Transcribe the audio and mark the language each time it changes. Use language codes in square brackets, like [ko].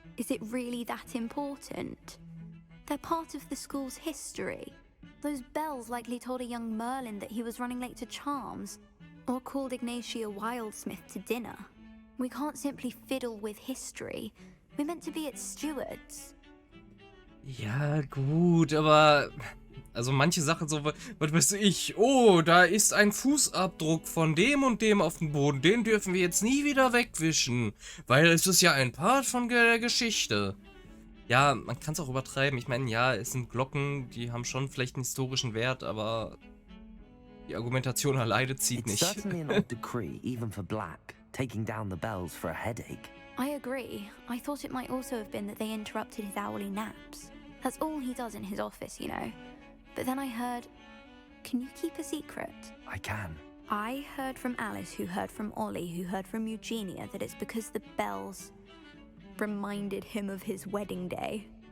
[en] Is it really that important? They're part of the school's history. Those bells likely told a young Merlin that he was running late to Charms, or called Ignatia Wildsmith to dinner. We can't simply fiddle with history. We're meant to be its stewards. [de] Ja, gut, aber... Also manche Sachen so, was weiß ich, oh, da ist ein Fußabdruck von dem und dem auf dem Boden, den dürfen wir jetzt nie wieder wegwischen, weil es ist ja ein Part von der Geschichte. Ja, man kann es auch übertreiben, ich meine, ja, es sind Glocken, die haben schon vielleicht einen historischen Wert, aber die Argumentation alleine zieht nicht. [en] It's certainly an odd decree, even for Black, taking down the bells for a headache. I agree. I thought it might also have been that they interrupted his hourly naps. That's all he does in his office, you know. But then I heard... Can you keep a secret? I can. I heard from Alice, who heard from Ollie, who heard from Eugenia, that it's because the bells reminded him of his wedding day.